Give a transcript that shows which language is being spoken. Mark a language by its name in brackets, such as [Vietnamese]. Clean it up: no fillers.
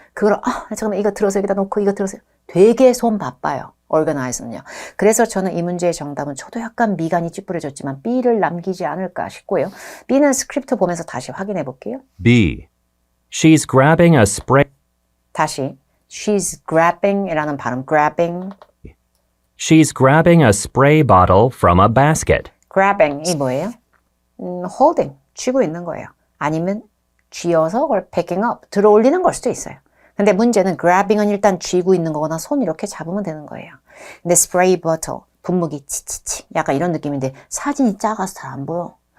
[Korean] 그걸 잠깐만 이거 들어서 여기다 놓고 이거 들어서 되게 손 바빠요. organize는요. 그래서 저는 이 문제의 정답은 저도 약간 미간이 찌푸려졌지만 B를 남기지 않을까 싶고요. B는 스크립트 보면서 다시 확인해 볼게요. B. [English] She's grabbing a spray. [Korean] 다시 [English] she's grabbing [Korean] 이라는 발음 grabbing. [English] She's grabbing a spray bottle from a basket. [Korean] grabbing이 뭐예요? holding, 쥐고 있는 거예요. 아니면 쥐어서 그걸 picking up, 들어 올리는 걸 수도 있어요. 근데 문제는 grabbing은 일단 쥐고 있는 거거나 손 이렇게 잡으면 되는 거예요. 근데 spray bottle, 분무기 치치치 약간 이런 느낌인데 사진이 작아서 잘 안 보여.